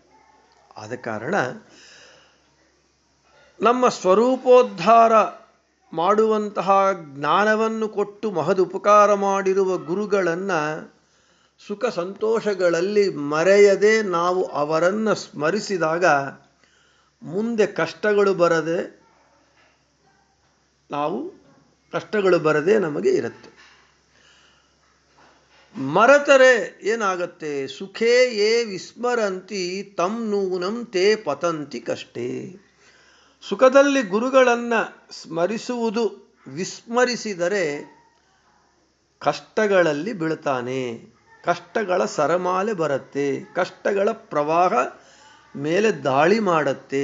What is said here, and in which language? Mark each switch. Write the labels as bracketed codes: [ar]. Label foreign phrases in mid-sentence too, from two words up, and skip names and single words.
[kn] ಆದ ಕಾರಣ ನಮ್ಮ ಸ್ವರೂಪೋದ್ಧಾರ ಮಾಡುವಂತಹ ಜ್ಞಾನವನ್ನು ಕೊಟ್ಟು ಮಹದುಪಕಾರ ಮಾಡಿರುವ ಗುರುಗಳನ್ನು ಸುಖ ಸಂತೋಷಗಳಲ್ಲಿ ಮರೆಯದೆ ನಾವು ಅವರನ್ನು ಸ್ಮರಿಸಿದಾಗ ಮುಂದೆ ಕಷ್ಟಗಳು ಬರದೆ ನಮಗೆ ಇರುತ್ತೆ. ಮರೆತರೆ ಏನಾಗತ್ತೆ? [sa] ಸುಖೇ ಯೇ ವಿಸ್ಮರಂತಿ ತಂ ನೂನಂ ತೇ ಪತಂತಿ ಕಷ್ಟೇ. [kn] ಸುಖದಲ್ಲಿ ಗುರುಗಳನ್ನು ಸ್ಮರಿಸುವುದು ವಿಸ್ಮರಿಸಿದರೆ ಕಷ್ಟಗಳಲ್ಲಿ ಬೀಳ್ತಾನೆ. ಕಷ್ಟಗಳ ಸರಮಾಲೆ ಬರುತ್ತೆ, ಕಷ್ಟಗಳ ಪ್ರವಾಹ ಮೇಲೆ ದಾಳಿ ಮಾಡುತ್ತೆ.